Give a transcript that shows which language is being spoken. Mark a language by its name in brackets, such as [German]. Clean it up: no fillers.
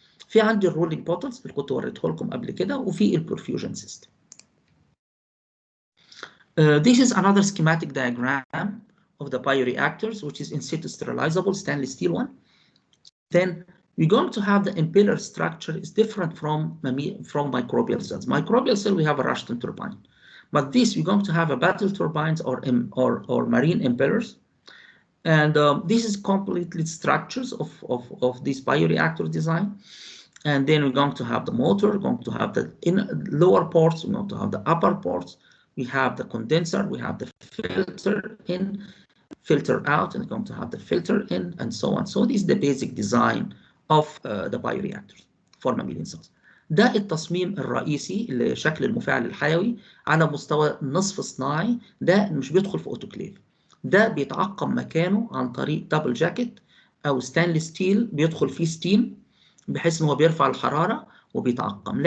[Arabic] في عندي الرولينج بوتلز اللي كنت وريته لكم قبل كده، وفي البرفيوجن سيستم. [English] This is another schematic diagram of the bioreactors, which is in situ sterilizable stainless steel one. Then we're going to have the impeller structure is different from microbial cells. Microbial cell we have a Rushton turbine. But this, we're going to have a battle turbines or marine impellers. And this is completely structures of this bioreactor design. And then we're going to have the motor, going to have the lower ports, we're going to have the upper ports. We have the condenser, we have the filter in, filter out, and we're going to have the filter in, and so on. So this is the basic design of the bioreactors for mammalian cells. [Arabic] ده التصميم الرئيسي لشكل المفاعل الحيوي على مستوى نصف صناعي. ده مش بيدخل في اوتوكليف، ده بيتعقم مكانه عن طريق دبل جاكيت او ستانلس ستيل بيدخل فيه ستيم بحيث ان هو بيرفع الحراره وبيتعقم.